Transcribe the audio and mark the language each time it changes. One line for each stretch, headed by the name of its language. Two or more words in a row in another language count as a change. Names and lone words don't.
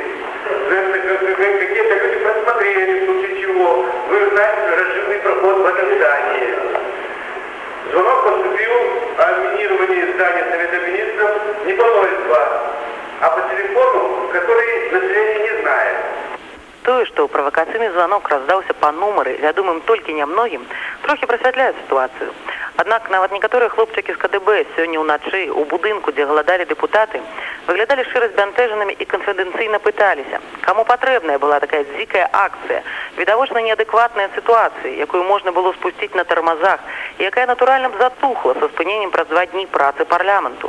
Russian: Какие-то люди просмотрели, в случае чего. Вы знаете, разжимный проход в этом здании. Звонок поступил о минировании здания Совета Министров не по 02, а по телефону, который население не знает.
Belarusian: Тое, што правакацыйны званок раздаўся па нумары, вядомым толькі нямногім, трохі прасвятляе сітуацыю. Аднак нават некаторыя хлопчыкі з КДБ сёння ўначы ў будынку, дзе галадалі дэпутаты, выглядалі шчыра збянтэжанымі і канфідэнцыйна пыталіся, каму патрэбная была такая дзікая акцыя, відавочна неадэкватная сітуацыя, якую можна было спусціць на тармазах, і якая натуральна б затухла са спыненнем праз 2 дні працы парламенту.